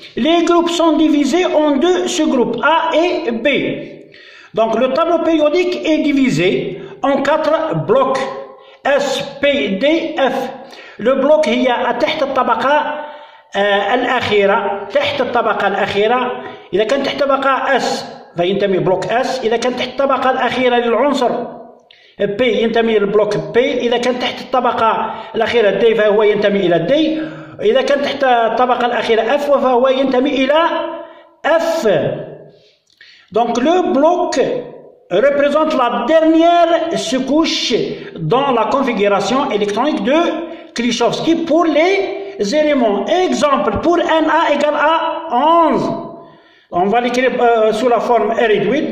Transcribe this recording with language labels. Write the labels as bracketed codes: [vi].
[fr] Les groupes sont divisés en deux sous-groupes A et B. Donc le tableau périodique est divisé en 4 blocs S, P, D, F. Le bloc [ar] هي تحت الطبقة الأخيرة، تحت الطبقة الأخيرة. إذا كان تحت طبقة S فينتمي بلوك S. إذا كان تحت الطبقة الأخيرة للعنصر P ينتمي للبلوك P. إذا كان تحت الطبقة الأخيرة D فهو ينتمي إلى D. إذا كان تحت الطبقة الأخيرة F فهو ينتمي إلى F. [fr] Donc le bloc représente la dernière sous-couche dans la configuration électronique de Klichowski pour les éléments. Exemple, pour NA égale à 11. On va l'écrire sous la forme réduite.